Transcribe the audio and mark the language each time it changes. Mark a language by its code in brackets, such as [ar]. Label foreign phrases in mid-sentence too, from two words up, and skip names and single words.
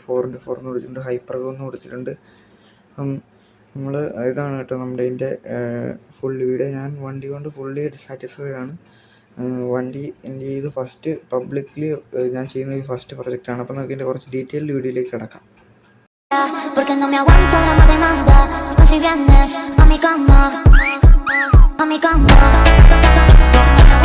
[ml] 4x4 എന്ന് കൊടുത്തിട്ടുണ്ട്. ഹൈപ്പർഗോ എന്ന് കൊടുത്തിട്ടുണ്ട്. നമ്മൾ ഇതാണ് കേട്ടോ നമ്മുടെ ഇതിൻ്റെ [en] full video. [ml] ഞാൻ വണ്ടി കൊണ്ട് [en] fully satisfied [ml] ആണ്. വണ്ടി എൻ്റെ ഇത് [en] first publicly [ml] ഞാൻ ചെയ്യുന്ന ഈ ഫസ്റ്റ് പ്രൊജക്റ്റാണ്. അപ്പോൾ നമുക്ക് ഇതിൻ്റെ കുറച്ച് ഡീറ്റെയിൽഡ് വീഡിയോയിലേക്ക് കിടക്കാം. [es] Porque no me aguanto la más de nada. Y pues si vienes a mi cama,